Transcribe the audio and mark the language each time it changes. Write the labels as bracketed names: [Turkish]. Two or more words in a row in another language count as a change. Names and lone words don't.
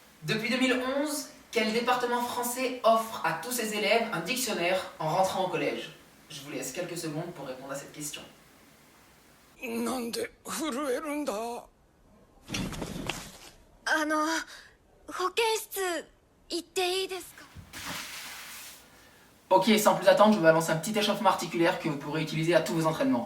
[French] Depuis 2011, quel département français offre à tous ses élèves un dictionnaire en rentrant au collège? Je vous laisse quelques secondes pour répondre à cette question. [Japanese] なんで震えるんだ。保健室行っていいですか？ [French] Ok, sans plus attendre, je vous balance un petit échauffement articulaire que vous pourrez utiliser à tous vos entraînements.